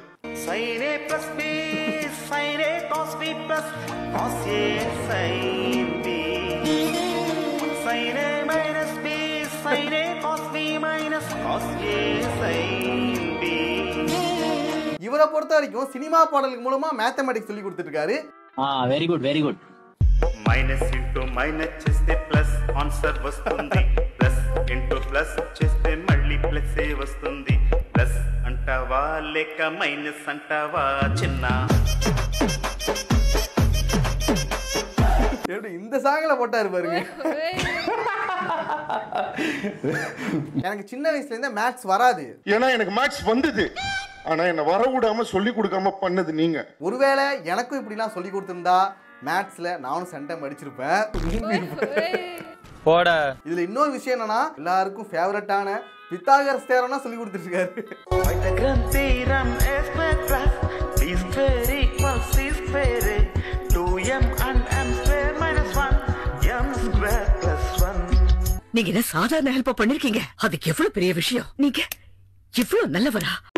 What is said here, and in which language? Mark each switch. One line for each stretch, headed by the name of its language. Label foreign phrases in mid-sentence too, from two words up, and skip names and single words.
English: sin A plus B sin A cos B plus cos A sin B, sin A minus B sin A cos B minus cos A sin B.
Tamil: இவரை பொறுத்த வரைக்கும் சினிமா பாடலுக்கு மூலமா மேத்தமேட்டிக்ஸ் சொல்லி கொடுத்துட்டு இருக்காரு.
English: Very good very good. minus into minus
Telugu: చేస్తే
English: plus answer
Telugu: వస్తుంది,
English: plus into plus
Telugu: చేస్తే మళ్ళీ ప్లస్ ఏ వస్తుంది. ప్లస్ అంటావా లేక మైనస్ అంటావా చిన్న?
Tamil: இந்த சாங்கல போட்டாரு பாருங்க. எனக்கு சின்ன வயசுல இருந்தே மேத்ஸ் வராது. ஏன்னா எனக்கு மேத்ஸ் வந்தது, ஆனா என்ன வர விடாம சொல்லி கொடுக்காம பண்ணது நீங்க. ஒருவேளை எனக்கும் இப்படிலாம் சொல்லி கொடுத்திருந்தா மேத்ஸ்ல நானும் சென்டம் அடிச்சிருப்பேன். போட. இதுல இன்னொரு விஷயம் என்னன்னா, எல்லாருக்கும் ஃபேவரட்டான பித்தாகரஸ் தேரம்னா சொல்லி கொடுத்துருக்காரு.
English: பைத்தகரஸ் தியரம் a square plus b square equals c square, 2m and m square minus 1 m square plus 1.
Tamil: நீங்க என்ன சாதாரண ஹெல்ப் பண்ணிருக்கீங்க, அதுக்கு எவ்வளவு பெரிய விஷயம். நீங்க இவ்வளவு நல்லவரா?